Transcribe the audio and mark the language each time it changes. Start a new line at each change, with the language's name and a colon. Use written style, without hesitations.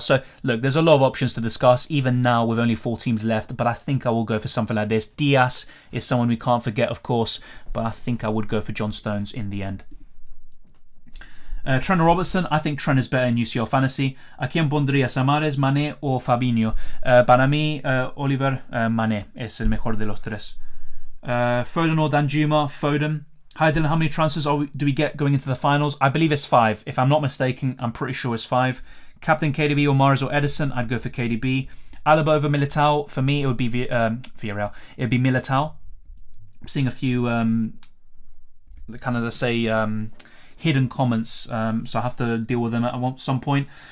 English: So, look, there's a lot of options to discuss, even now with only 4 teams left, but I think I will go for something like this. Diaz is someone we can't forget, of course, but I think I would go for John Stones in the end. Trent or Robertson, I think Trent is better in UCL Fantasy.
Spanish: ¿A quién pondrías? ¿Amares, Mané o Fabinho? Para mí, Oliver, Mané es el mejor de los tres.
English: Foden or Danjuma? Foden. Hi Dylan, how many transfers do we get going into the finals? I believe it's 5. If I'm not mistaken, I'm pretty sure it's 5. Captain KDB or Mahrez or Edison? I'd go for KDB. Alaba over Militao? For me, it would be Villarreal. It would be Militao. I'm seeing a few kind of, let's say, hidden comments, so I have to deal with them at some point.